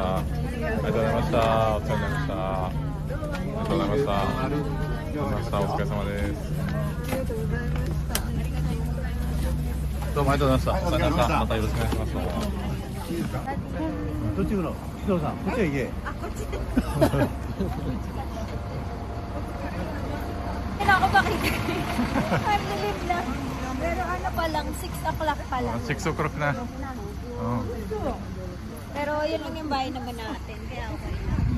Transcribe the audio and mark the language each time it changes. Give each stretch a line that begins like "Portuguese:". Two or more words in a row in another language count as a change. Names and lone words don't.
Japanese: ありがとうございました。お世話になりました。ありがとうございました。お疲れ様です。どうもありがとうございました。お世話になりました。またよろしくお願いします。どっち行くの？木戸さん、こっちへ行け。
Filipino: Kailangan ko makita.
English: Time limit
Filipino: na. Pero ano pa lang, 6 o'clock pa lang. 6 o'clock na. Oh. Pero yun lang yung bahay naman natin. Kaya okay na.